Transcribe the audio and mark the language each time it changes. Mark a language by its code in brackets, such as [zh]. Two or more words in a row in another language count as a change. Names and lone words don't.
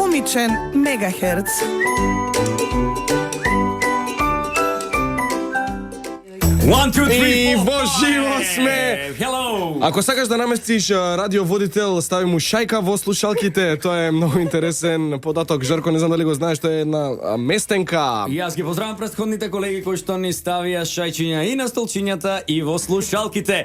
[mk] точен мегахерц. [en] One, two, three, [mk] И [en] four, [mk] во живо [en] five. [mk] сме! [en] Hello! [mk] Ако сакаш да наместиш радиоводител, стави му шајка во слушалките. Тоа е многу интересен податок. Жарко, не знам дали го знаеш, тоа е една местенка. И јас ги поздравам претходните колеги кои што ни ставија шајчиња и на столчињата и во слушалките.